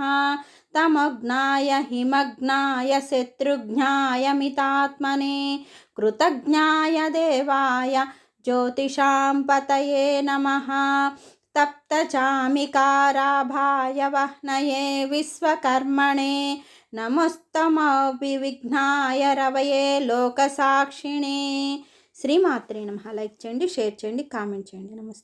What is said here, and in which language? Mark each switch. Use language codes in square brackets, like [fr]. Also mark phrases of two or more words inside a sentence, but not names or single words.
[sa] तमग्नाय हिमग्नाय शत्रुघ्नाय मितात्मने कृतज्ञाय देवाय ज्योतिषां पतये नमः। तप्तचामिकाराभाय वह्नये विश्वकर्मणे नमस्तमविघ्नाय रवये लोकसाक्षिणे। [te] శ్రీమాత్రే నమః. లైక్ చేయండి, షేర్ చేయండి, కామెంట్ చేయండి. నమస్తే.